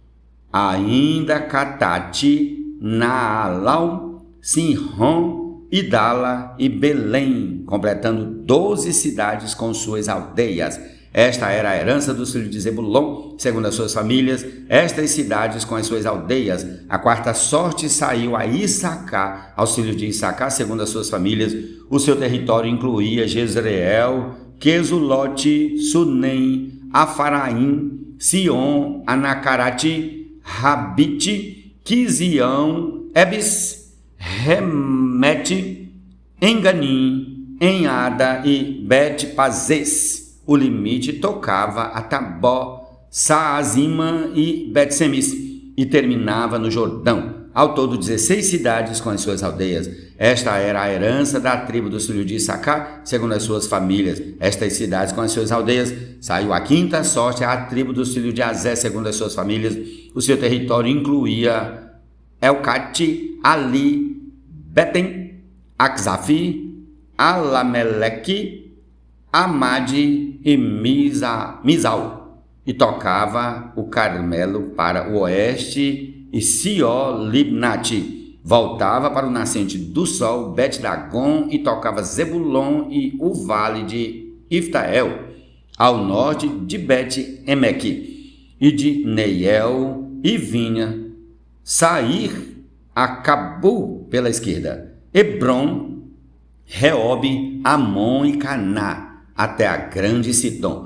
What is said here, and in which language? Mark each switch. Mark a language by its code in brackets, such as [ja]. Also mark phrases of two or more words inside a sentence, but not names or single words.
[pt] Ainda Catate, Naalau, Sinrom, Idala e Belém, completando 12 cidades com suas aldeias. Esta era a herança dos filhos de Zebulon, segundo as suas famílias, estas cidades com as suas aldeias. A quarta sorte saiu a Issacar, aos filhos de Issacar, segundo as suas famílias. O seu território incluía Jezreel, Quesulote, Sunem, Afaraim, Sion, Anacarate, Rabite, Quizião, Ebis, Remete, em Ganim, em Ada e Bet-Pazes. O limite tocava a Tabó, Saazima e Bet-Semis e terminava no Jordão. Ao todo 16 cidades com as suas aldeias. Esta era a herança da tribo dos filhos de Issacar, segundo as suas famílias. Estas cidades com as suas aldeias. Saiu a quinta sorte à tribo dos filhos de Azé, segundo as suas famílias. O seu território incluía Elcate, Ali, Betem, Akzafi, Alameleque, Amade e Misal. E tocava o Carmelo para o oeste e Sió-Libnate. Voltava para o nascente do sol, Bet-Dagon, e tocava Zebulon e o vale de Iftael, ao norte de Bet-Emeque, e de Neiel, e vinha Sair, Acabu pela esquerda, Hebron, Reobe, Amon e Caná, até a grande Sidom.